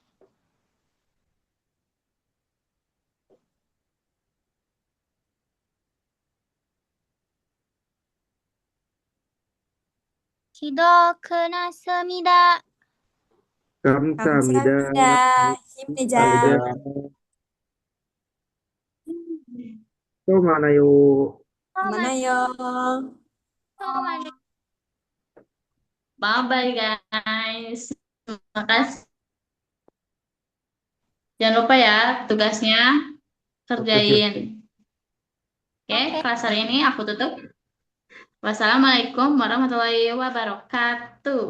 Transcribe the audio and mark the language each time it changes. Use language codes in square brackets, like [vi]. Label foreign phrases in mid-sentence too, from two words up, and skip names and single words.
[ko] 기도 끝났습니다. 감사합니다. 감사합니다. 힘내자. 감사합니다. 또 만나요. 만나요. 처음 알려. [en] Bye-bye, guys. [id] Terima kasih. Jangan lupa ya, tugasnya Oke, sip. kerjain. Oke, Oke. kelas hari ini aku tutup. [ar] والسلام عليكم ورحمة الله وبركاته.